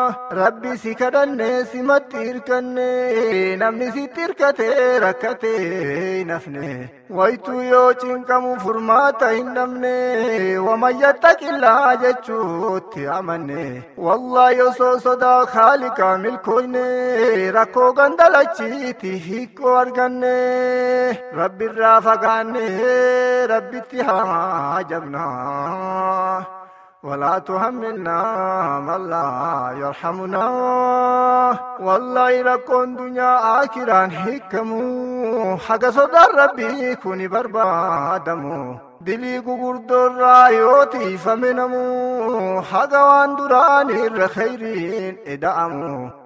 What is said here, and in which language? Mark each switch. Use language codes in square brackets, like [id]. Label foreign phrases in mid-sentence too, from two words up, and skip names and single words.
[om] Rabbi si kadhanne simatti hirkanne, namni sitti hirkate rakkate hin hafne. Waytuu yoo cinqamu furmaata hin dhabne, [ar] ومن يتق الله [om] jechuutti amanne. Wallaahi osoo sodaa Haaliqaa milkooyne, rakkoo gandalachiiti hiikoo arganne. Rabbi irraa fagaanne, Rabbitti haa jabna. [ar] ولا تحملنا ما لا يرحمنا. [om] Wallaahi rakkoon dunyaa aakiraan hiikamu, haga sodaan Rabbii kuni barbaadamu. Dilii gugurdoorraa yoo tiifame namu, haga waan duraan irra khayriin ida'amu.